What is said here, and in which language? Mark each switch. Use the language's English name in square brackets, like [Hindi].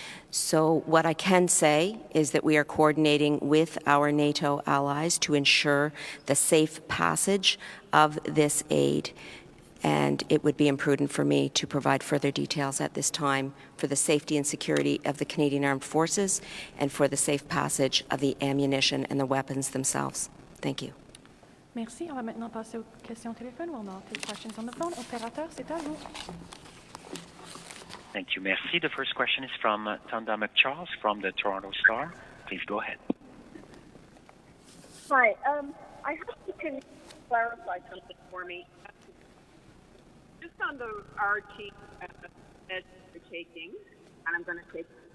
[English] So what I can say is that we are coordinating with our NATO allies to ensure the safe passage of this aid and it would be imprudent for me to provide further details at this time for the safety and security of the Canadian Armed Forces and for the safe passage of the ammunition and the weapons themselves. Thank you. [French] Merci. On va maintenant passer aux questions au téléphone. [English] We'll now take questions on the phone. [French] Opérateur, c'est à vous. [English] Thank you. [French] Merci. [English] The first question is from Tanda McCharles from the Toronto Star. Please go ahead. Hi. I hope you can clarify something for me. Just on the RT that you're taking, and I'm going to take.